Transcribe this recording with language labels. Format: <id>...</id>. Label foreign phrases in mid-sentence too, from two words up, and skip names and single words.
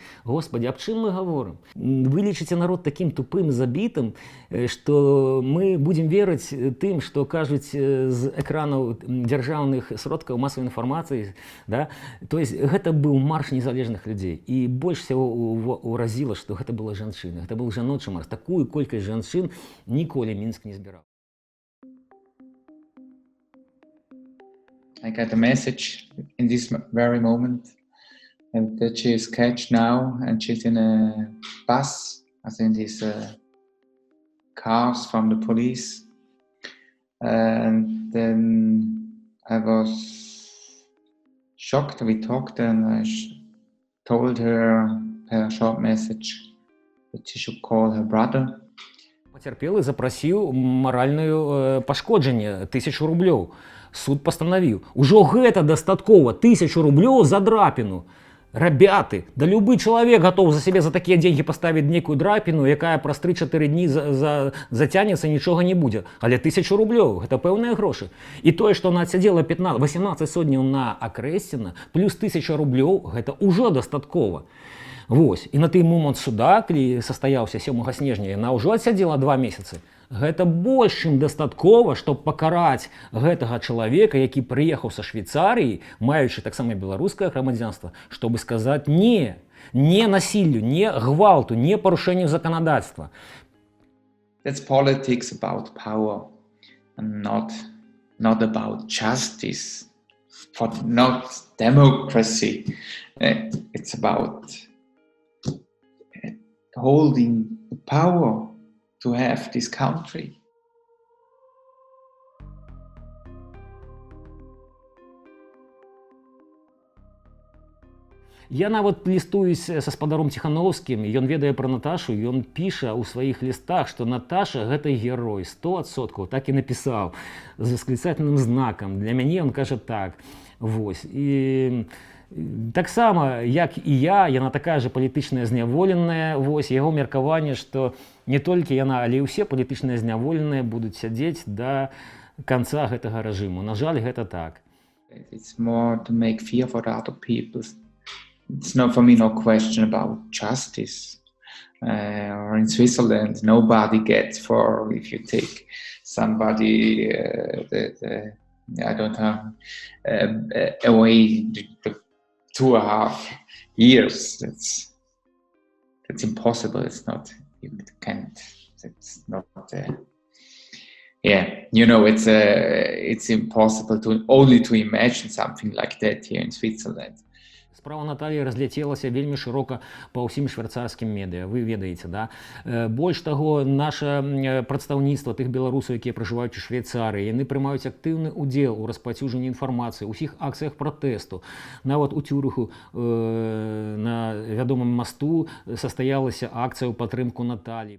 <be>Господи, аб чым мы гаворым? Вы лічыце народ такім тупым, забітым, што мы будзем верыць тым, што кажуць з экранаў дзяржаўных сродкаў масавай інфармацыі, да? То есть гэта быў марш незалежных людзей. І больш всего уразіла, што гэта была жанчына. Гэта быў жаночы марш. Такую колькасць жанчын ніколі Мінск не збіраў.</be> <en>I got a message in this very moment and that she is catched now and she's in a bus, as in these cars from the police. And then I was shocked. We talked and I told her a short message that she should call her brother.</en> <be>Пацярпелы запрасіў маральнае пашкоджанне 1000 рублёў. Суд пастанавіў. Ужо гэта дастаткова, 1000 рублёў за драпіну. Ребята, да любы чалавек</be> <ru>готов за себе</ru> <be>за такія деньги поставіць нейкую драпіну, якая праз 3-4 дні зацянецца, нічога не будзе. Але 1000 рублёў, гэта пэўныя грошы. І тое, што она адсядзела 18 сотняў на Акрэсціна, плюс 1000 рублёў, гэта ўжо дастаткова. Вось. І на той момант суда, калі састаяўся 7 снежня, яна ўжо адсядзела 2 месяцы. Гэта больш чым дастаткова, чтобы пакараць гэтага чалавека, які прыехаў са Швейцарыі, маючы таксама беларускае грамадзянства, чтобы сказаць не, не насіллю, не гвалту, не парушэнню заканадаўства.</be> <en>That's politics about power and not about justice, for not democracy. It's about holding the power to have this country.</en> <be>Я нават лістуюсь са спадаром Ціхановскім, ён ведае пра Наташу, ён піша ў сваіх лістах, што Наташа гэта герой, 100%, так і напісаў, з восклицательным знакам. Для мяне ён кажа так. Вось. І таксама, як і я, яна такая же палітычная зняволеная, вось, яго меркаванне, што не толькі яна, але і ўсе палітычныя зняволеныя будуць сядзець да канца гэтага рэжыму. На жаль, гэта так.</be> <en>It's more to make fear for the other people. It's not for me no question about justice. Or in Switzerland, nobody gets for if you take somebody I don't know away the 2.5 years. That's impossible. It's not. You can't. It's not. Yeah, you know, it's impossible to imagine something like that here in Switzerland.</en> <be>Справа Наталіі разляцелася вельмі шырока па ўсім швейцарскім медыа, вы ведаеце, да? Больш таго, наша прадстаўніцтва тых беларусаў, якія пражываюць у Швейцарыі, яны прымаюць актыўны ўдзел у распаўсюджанні інфармацыі, усіх акцыях пратэсту. Нават у Цюрыху на вядомым масту састаялася акцыя ў падтрымку Наталіі.</be>